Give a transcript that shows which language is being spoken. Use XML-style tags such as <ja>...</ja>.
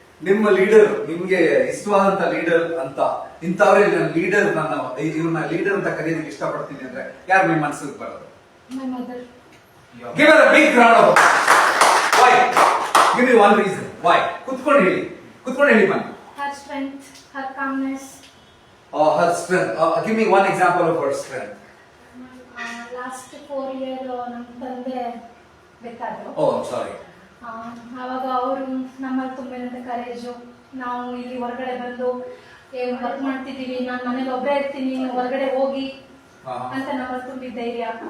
<kn>ನಿಮ್ಮ ಲೀಡರ್, ನಿಮ್ಗೆ ಇಷ್ಟವಾದಂತ ಲೀಡರ್ ಅಂತ, ಇಂಥವ್ರೆ ನನ್ನ ಲೀಡರ್, ಇವ್ರನ್ನ ಲೀಡರ್ ಅಂತ ಕರೆಯೋದಕ್ಕೆ ಇಷ್ಟಪಡ್ತೀನಿ ಅಂದ್ರೆ ಯಾರು ನಿಮ್ಮ ಮನಸ್ಸಿಗೆ ಬರೋದು?</kn> <en>My mother. Give her a big round of applause. Why? Give me one reason. Why?</en> <kn>ಕುತ್ಕೊಂಡು ಹೇಳಿ ಮನೆ.</kn> <en>her strength, her calmness. Her strength. Give me one example of her strength.</en> <kn>Last 4 year ನಮ್ಮ ತಂದೆ ಬೇಕಾದ್ರು.</kn> <en>Oh, I'm sorry.</en> <kn>ಆವಾಗ ಅವರು ನಮ್ಮಲ್ಲಿ ತುಂಬಿದಂತ courage, ನಾವು ಇಲ್ಲಿ ಹೊರಗಡೆ ಬಂದು ವರ್ಕ್ ಮಾಡ್ತಿದ್ದೀವಿ, ನಾನು ಮನೇಲಿ ಒಬ್ಬರೇ ಇರ್ತೀನಿ, ನೀವು ಹೊರಗಡೆ ಹೋಗಿ ಅಂತ ನಮ್ಮಲ್ಲಿ ತುಂಬಿದ ಧೈರ್ಯ.</kn>